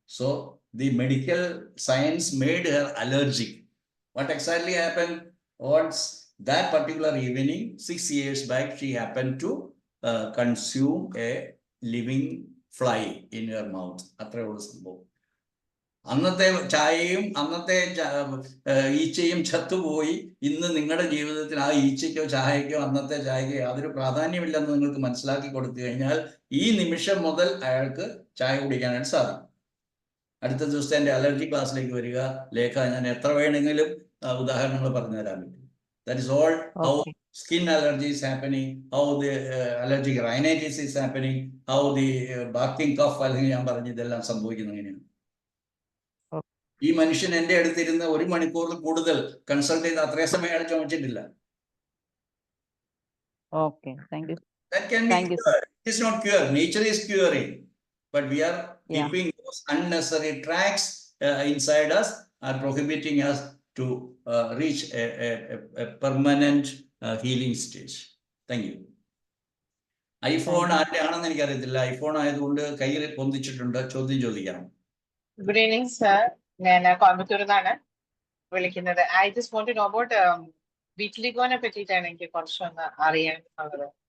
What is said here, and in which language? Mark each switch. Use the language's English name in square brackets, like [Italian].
[English] So the medical science made her allergic. What exactly happen? What's that particular evening 6 years back she happened to consume a living fly in her mouth. [Malayalam] അത്രേ ഉള്ള സംഭവം. അന്നത്തെ ചായയും അന്നത്തെ ഈച്ചയും ചത്തുപോയി. ഇന്ന് നിങ്ങളുടെ ജീവിതത്തിൽ ആ ഈച്ചയ്ക്കോ ചായക്കോ അന്നത്തെ ചായക്കോ യാതൊരു പ്രാധാന്യമില്ലെന്ന് നിങ്ങൾക്ക് മനസ്സിലാക്കി കൊടുത്തു കഴിഞ്ഞാൽ ഈ നിമിഷം മുതൽ അയാൾക്ക് ചായ കുടിക്കാനായിട്ട് സാധിക്കും. അടുത്ത ദിവസത്തെ എൻ്റെ അലർജി ക്ലാസ്സിലേക്ക് വരിക ലേഖ, ഞാൻ എത്ര വേണമെങ്കിലും ഉദാഹരണങ്ങൾ പറഞ്ഞു തരാൻ പറ്റും. [English] that is all how skin allergy is happening, how the allergic rhinitis is happening, how the barking cough, [Malayalam] അല്ലെങ്കിൽ ഞാൻ പറഞ്ഞു ഇതെല്ലാം സംഭവിക്കുന്നത് എങ്ങനെയാണ്. ഈ മനുഷ്യൻ എൻ്റെ അടുത്തിരുന്ന് 1 മണിക്കൂറിൽ കൂടുതൽ കൺസൾട്ട് ചെയ്ത് അത്രയും സമയം അയാൾ ചുമച്ചിട്ടില്ല. [English] Okay, thank you. That can be cured. It is not cure. Nature is curing, but we are keeping those unnecessary tracks inside us, are prohibiting us to reach a permanent healing stage. Thank you. [Malayalam] IPhone ആരുടെ ആണെന്ന് എനിക്കറിയത്തില്ല. IPhone ആയതുകൊണ്ട് കയ്യിൽ പൊന്തിച്ചിട്ടുണ്ട്. ചോദ്യം ചോദിക്കാം. Good evening sir, ഞാൻ കോയമ്പത്തൂരിൽ നിന്നാണ് വിളിക്കുന്നത്. [English] I just want to know about വിറ്റിലിഗോനെ [Malayalam] പറ്റിയിട്ടാണ് എനിക്ക് കുറച്ചൊന്ന് അറിയാനുള്ളത്.